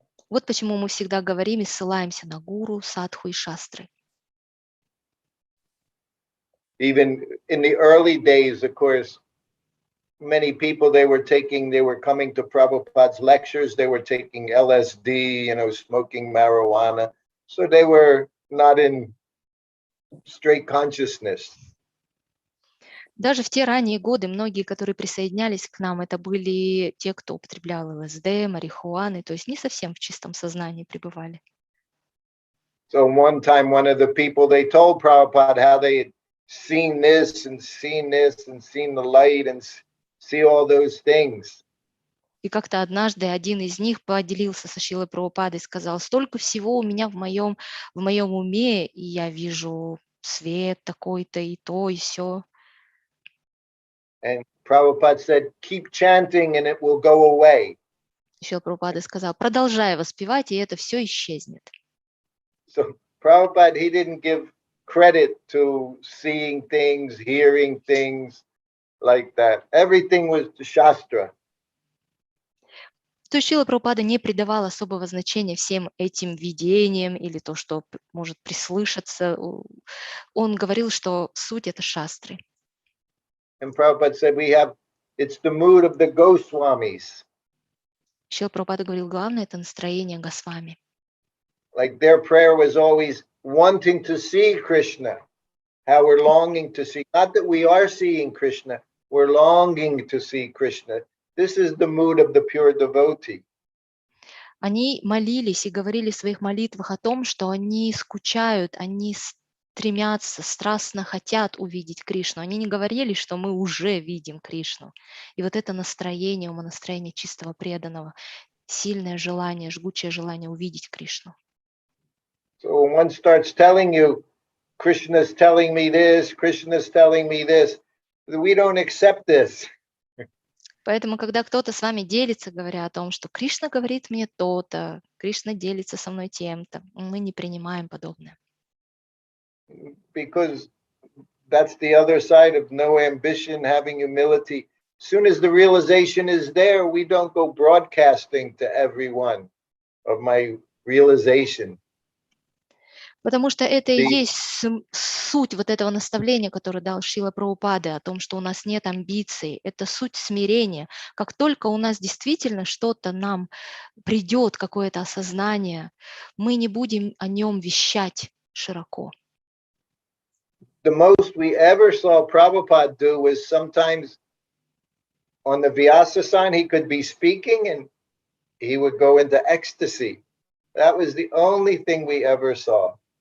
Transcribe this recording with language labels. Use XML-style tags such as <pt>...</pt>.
<ru>Вот почему мы всегда говорим и ссылаемся на гуру, садху и шастры.</ru> <en>Even in the early days, of course, many people, they were coming to Prabhupada's lectures, they were taking LSD, smoking marijuana. So they were not in straight consciousness.</en> <ru>Даже в те ранние годы многие, которые присоединялись к нам, это были те, кто употреблял ЛСД, марихуаны, то есть не совсем в чистом сознании пребывали.</ru> <en>So one time, one of the people, they told Prabhupada how they had seen this and seen this and seen the light and see all those things.</en> <ru>И как-то однажды один из них поделился со Шрилой Прабхупадой и сказал: столько всего у меня в моем уме, и я вижу свет такой-то, и то, и сё.</ru> <en>And Prabhupada said, keep chanting and it will go away.</en> <ru>Шрила Прабхупада сказал: продолжай воспевать, и это все исчезнет.</ru> <en>So Prabhupada, he didn't give credit to seeing things, hearing things like that. Everything was the Shastra.</en> <ru>То есть Шрила Прабхупада не придавал особого значения всем этим видениям или то, что может прислышаться. Он говорил, что суть — это шастры.</ru> <en>And Prabhupada said, it's the mood of the Goswamis.</en> <ru>Шрила Прабхупада говорил, главное — это настроение Госвами.</ru> <en>Like their prayer was always wanting to see Krishna, how we're longing to see. Not that we are seeing Krishna, we're longing to see Krishna. This is the mood of the pure devotee.</en> <ru>Они молились и говорили в своих молитвах о том, что они скучают, они стремятся, страстно хотят увидеть Кришну. Они не говорили, что мы уже видим Кришну. И вот это настроение, умонастроение чистого преданного, сильное желание, жгучее желание увидеть Кришну.</ru> <en>So when one starts telling you, Krishna's telling me this, Krishna's telling me this, we don't accept this.</en> <ru>Поэтому, когда кто-то с вами делится, говоря о том, что Кришна говорит мне то-то, Кришна делится со мной тем-то, мы не принимаем подобное.</ru> <en>Because that's the other side of no ambition, having humility. As soon as the realization is there, we don't go broadcasting to everyone of my realization.</en> <ru>Потому что это и есть суть вот этого наставления, которое дал Шрила Прабхупада, о том, что у нас нет амбиций. Это суть смирения. Как только у нас действительно что-то нам придет, какое-то осознание, мы не будем о нем вещать широко.</ru> <en>The most we ever saw Prabhupada do was sometimes on the Vyasa-san, he could be speaking and he would go into ecstasy. That was the only thing we ever saw.</en>